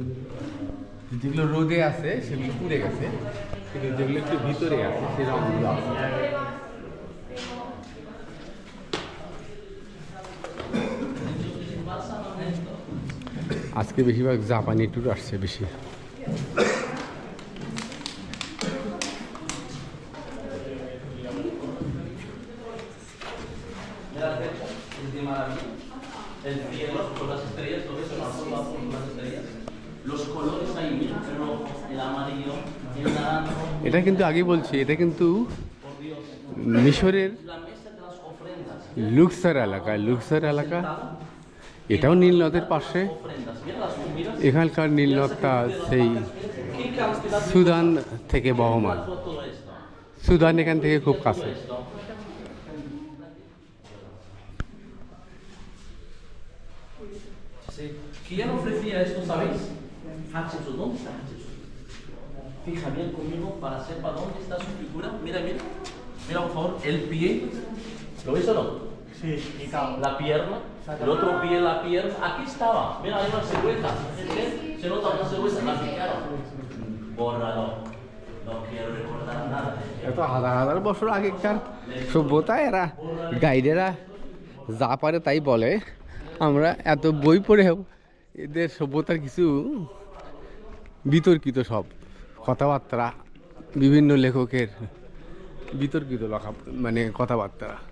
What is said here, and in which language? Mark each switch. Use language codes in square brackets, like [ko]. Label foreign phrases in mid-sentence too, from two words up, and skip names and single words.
[bn] যেগুলো রোদে আছে সেগুলো পুড়ে গেছে, কিন্তু যেগুলো একটু ভিতরে আছে সেই রঙগুলো আছে। আজকে বেশিরভাগ জাপানি ট্যুর আসছে বেশি। [es] El cielo con las estrellas, todo eso, con las estrellas. Los colores ahí, mira, el rojo, el amarillo, el naranjo. [bn] এটা কিন্তু আগে বলছি, এটা কিন্তু মিশরের [es] La mesa de las ofrendas. [bn] লুক্সার এলাকা, লুক্সার এলাকা, এটাও নীল নদের পাশে। [es] Ofrendas. Mira las miras. [bn] এখানকার নীল নদটা সেই [es] ¿Qué cantidad de [bn] সুদান থেকে বহমান, [es] todo esto? [bn] সুদান এখান থেকে খুব কাছে। [es] Esto. Sí. ¿Quién ofrecía esto, sabéis? Hatshepsut. ¿Dónde está Hatshepsut? Fija bien conmigo para sepa dónde está su figura. Mira, mira. Mira, por favor, el pie. ¿Lo veis o no? Sí, La pierna. El otro pie, la pierna. Aquí estaba. Mira, hay una silueta. Se nota una silueta. La picaron. Bórralo. No quiero recordar nada. [bn] এত হাজার হাজার বছর আগেকার সভ্যতা, এরা গাইডেরা যা পারে তাই বলে। আমরা এত বই পড়েও এদের সভ্যতার কিছু বিতর্কিত সব কথাবার্তা, বিভিন্ন লেখকের বিতর্কিত লেখা, মানে কথাবার্তা।